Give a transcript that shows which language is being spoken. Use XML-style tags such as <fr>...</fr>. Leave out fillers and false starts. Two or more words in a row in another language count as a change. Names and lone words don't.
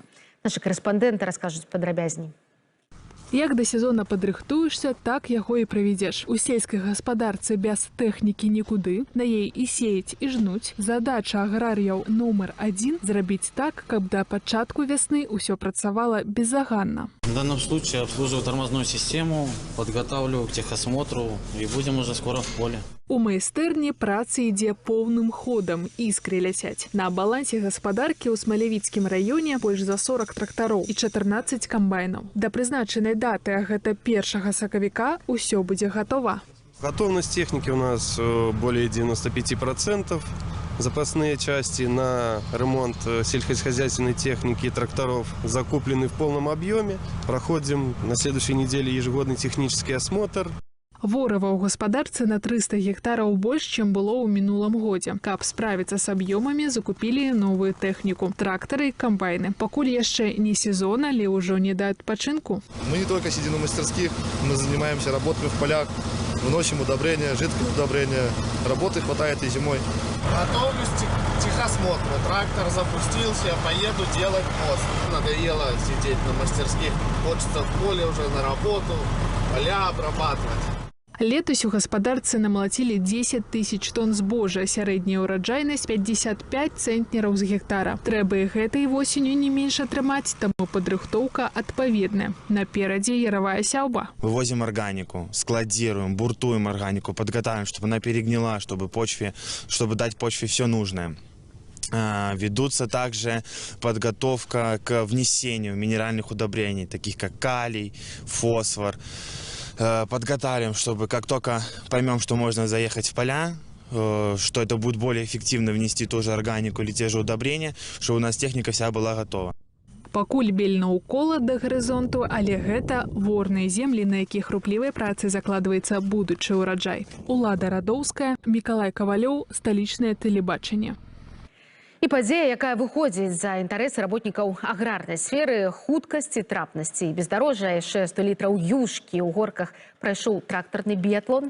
<be>Нашы карэспандэнты раскажуць падрабязней. Як да сезона падрыхтуешся, так яго і правядзеш. У сельскай гаспадарцы без тэхнікі нікуды. На ей і сеяць, і жнуць. Задача аграрыяў нумар 1 – зрабіць так, каб да пачатку вясны ўсё працавала безаганна.</be> <ru>В данном случае обслуживаю тормозную систему, подготавливаю к техосмотру и будем уже скоро в поле.</ru> <be>У майстэрні праца ідзе поўным ходам, іскры ляцяць. На балансе гаспадаркі ў Смалявіцкім раёне больш за 40 трактароў і 14 камбайнаў. Да прызначанай даты, а гэта 1 сакавіка, усё будзе гатова.</be> <ru>Готовность техники у нас более 95%. Запасные части на ремонт сельскохозяйственной техники и тракторов закуплены в полном объеме. Проходим на следующей неделе ежегодный технический осмотр.</ru> <be>Ворава ў гаспадарцы на 300 гектараў больш, чым было ў мінулым годзе. Каб справіцца з аб'ёмамі, закупілі новую тэхніку. Трактары і камбайны. Пакуль яшчэ не сезон, але ўжо не да адпачынку.</be> <ru>Мы не только сидим на мастерских, мы занимаемся работами в полях. вносим удобрения, жидкое удобрение. Работы хватает и зимой. Готовлюсь к техосмотру. Трактор запустился, поеду делать мост. Надоело сидеть на мастерских. Хочется в поле уже на работу, поля обрабатывать.</ru> <be>Летась у гаспадарцы намалацілі 10 тысяч тонн збожжа, сярэдняя ўраджайнасць 55 цэнтнераў з гектара. Трэба і гэтай восенню не менш атрымаць, таму падрыхтоўка адпаведная. Наперадзе яровая сяўба.</be> <ru>Вывозим органику, складируем, буртуем органику, подготавливаем, чтобы она перегнила, чтобы дать почве все нужное. Ведутся также подготовка к внесению минеральных удобрений, таких как калий, фосфор. Подготавливаем, чтобы как только поймем, что можно заехать в поля, что это будет более эффективно внести ту же органику или те же удобрения, чтобы у нас техника вся была готова.</ru> <be>Пакуль бельна ўкола да гарызонту, але гэта ворныя землі, на якіх руплівай працы закладваецца будучы ўраджай. Улада Радоўская, Мікалай Кавалёў, сталічнае тэлебачанне. І падзея, якая выходзіць за інтарэсы работнікаў аграрнай сферы, хуткасці, трапнасці і бездарожжа, яшчэ 100 літраў юшкі ў горках прайшоў трактарны біятлон.</be>